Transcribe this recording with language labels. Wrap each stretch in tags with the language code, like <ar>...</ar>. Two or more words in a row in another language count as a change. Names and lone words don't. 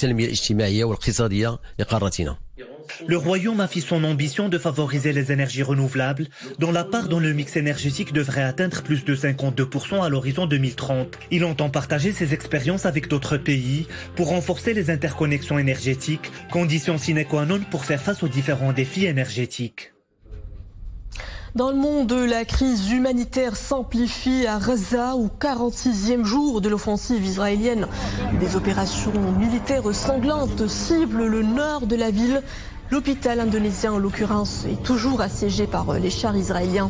<fr>Le Royaume affiche son ambition de favoriser les énergies renouvelables, dont la part dans le mix énergétique devrait atteindre plus de 52% à l'horizon 2030. Il entend partager ses expériences avec d'autres pays pour renforcer les interconnexions énergétiques, condition</fr> <la>sine qua non</la> <fr>pour faire face aux différents défis énergétiques. Dans le monde, la crise humanitaire s'amplifie à Gaza, au 46e jour de l'offensive israélienne. Des opérations militaires sanglantes ciblent le nord de la ville. L'hôpital indonésien, en l'occurrence, est toujours assiégé par les chars israéliens.</fr>